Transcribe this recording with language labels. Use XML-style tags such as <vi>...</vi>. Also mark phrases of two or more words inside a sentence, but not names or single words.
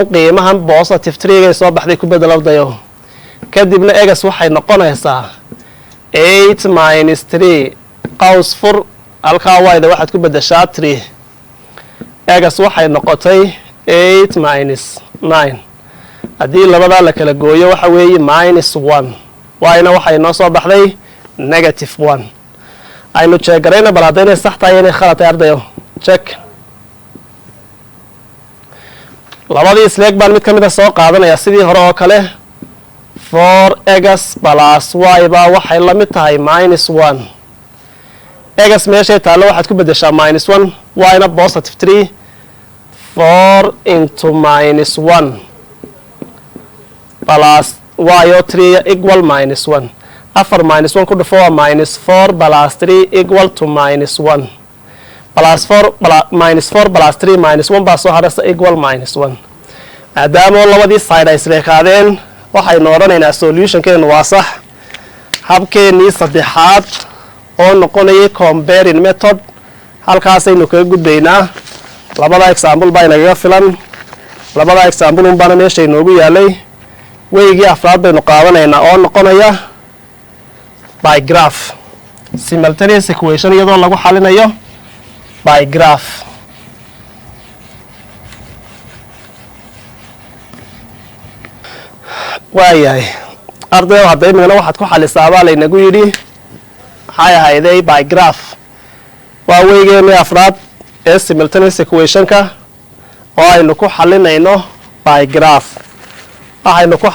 <so>qiimahan positive 3gay soo baxday ku bedelowdayo kadibna egas waxay noqonaysaa 8 minus 3 qaws fur halkaa y-da waxaad ku bedeshaa 3 egas waxay noqotay 8 minus 9 haddii labadaa la kala gooyo waxa weeye minus 1 y-na waxay noo soo baxday negative 1 aynu jeegarayna bal hadda inay sax tahay inay khalad tahay ardayo check labadii isleeg baan mid ka mid a soo qaadanayaa sidii hore oo kale 4 egas plus y baa waxay la mid tahay minus 1 egas meeshay taallo waxaad ku bedeshaa minus 1 y-na positive 3 4 into minus 1 plus y oo 3 equal minus 1 4 minus 1 ku dhufo waa minus 4 plus 3</so> <en>equal to</en> <so>minus 1 plus 4 minus 4 plus 3 minus 1 baa soo hadhaysa equal minus 1 maadaama labadii side ay isleekaadeen waxaynu odhanaynaa solutionkeenu waa sax habkeenii saddexaad oo noqonayay</so> <en>comparing method</en> <so>halkaasaynu kaga gudbaynaa labada example baa inagaga filan labada example unbaana meesha inoogu yaalay weygii afraad baynu qaadanaynaa oo noqonaya</so> <en>by graph simultaneous equation</en> <so>iyadoo lagu xalinayo</so> <en>by graph</en> <so>waayahay ardayo hadda imigana waxaad ku xalisaabaa laynagu yidhi maxay ahayday</so> <en>by graph</en> <so>waa weygeenii afraad ee</so> <en>simultaneous equationka</en> <so>oo aynu ku xalinayno</so> <en>by graph</en> <so>waxaynu ku</so>